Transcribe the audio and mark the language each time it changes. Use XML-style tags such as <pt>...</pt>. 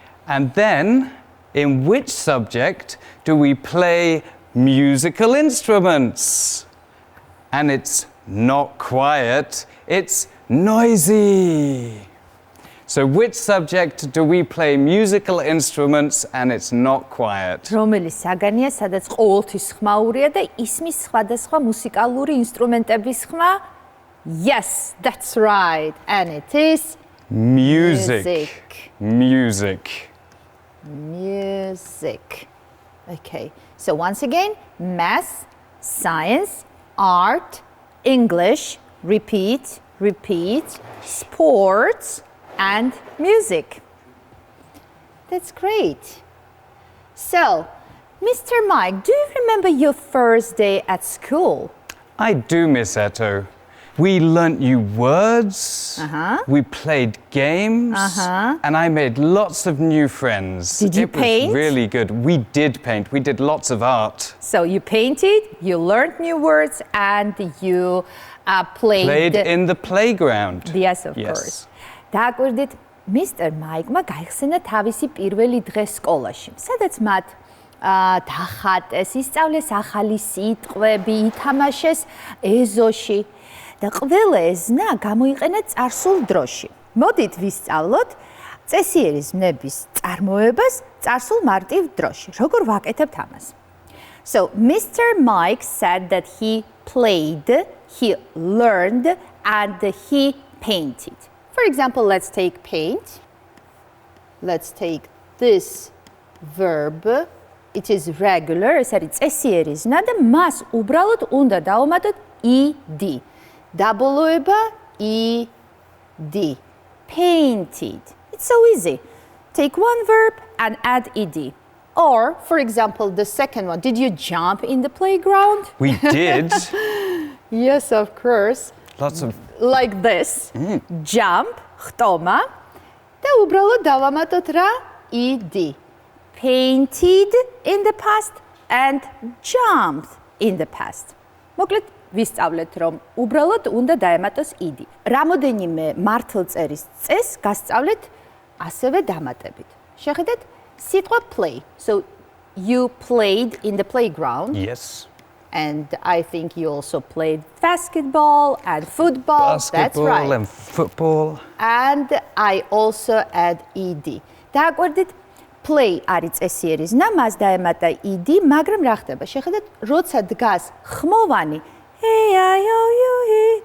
<en>And then, in which subject do we play musical instruments? And it's not quiet, it's noisy. So which subject do we play musical instruments and it's not quiet?</en> <ka>რომელი საგანია, სადაც ყოველთვის ხმაურია და ისმის სხვადასხვა მუსიკალური ინსტრუმენტების ხმა?</ka> <en>Yes, that's right. And it is Music. Music. Music. Okay. So once again, math, science, art, English, repeat, sports, and music. That's great. So Mr. Mike, do you remember your first day at school? I do, Miss Eto. We learnt new words, we played games, and I made lots of new friends. Did you paint? It was really good. We did paint. We did lots of art. So you painted, you learned new words, and you played in the playground. Yes, of course.</en> <ka>დააკვირდით,</ka> <en>Mr.</en> <ka>Mike-მა გაიხსენა თავისი პირველი დღე სკოლაში, სადაც მათ დახატეს, ისწავლეს ახალი სიტყვები, ითამაშეს ეზოში. და ყველა ეზნა გამოიყენა წარსულ დროში. მოდით ვისწავლოთ წესიერისნების წარმოებას წარსულ მარტივ დროში. როგორ ვაკეთებთ ამას?</ka> <en>So, Mr. Mike said that he played, he learned, and he painted. For example, let's take paint. Let's take this verb. It is regular,</en> <ka>ეს არის წესიერისნა და მას უბრალოდ უნდა დავუმატოთ ed. დაბოლოება ed.</ka> <en>Painted. It's so easy. Take one verb and add ed. Or, for example, the second one. Did you jump in the playground? We did. Yes, of course. Lots of... Like this. Jump,</en> <ka>ხტომა. და უბრალოდ დავამატოთ რა?</ka> <en>ed. Painted in the past and jumped in the past.</en> <ka>მოკლედ ვისწავლეთ, რომ უბრალოდ უნდა დაემატოს ed. რამოდენიმე მართლწერის წესს გასწავლეთ ასევე დამატებით. შეხედეთ სიტყვა play.</ka> <en>So you played in the playground. Yes. And I think you also played basketball and football. That's right. Basketball and football. And I also add ed.</en> <ka>დააკვირდით, play არის წესიერისნა, მას დაემატა ed, მაგრამ რა ხდება? შეხედეთ, როცა დგას ხმოვანი A-I-O-U-E.</ka>